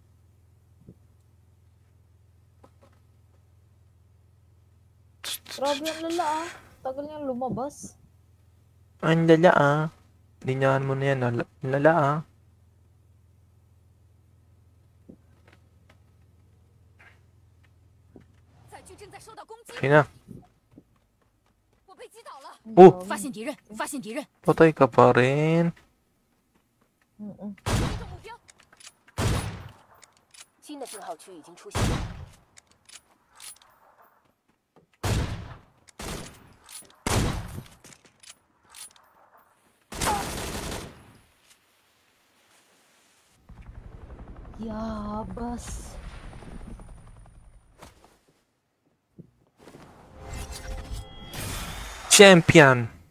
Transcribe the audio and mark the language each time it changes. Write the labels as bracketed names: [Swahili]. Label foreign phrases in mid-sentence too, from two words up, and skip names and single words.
[Filipino] Grabe ang lala ah. Tagal niyang lumabas. Ang lala ah. Linyahan mo na yan. Ang lala ah. Okay na. Oh! [Chinese] 发现敌人，发现敌人。 [Filipino] Patay ka pa rin. [Chinese] 新的信号区已经出现。 [Filipino] Yabas. Champion!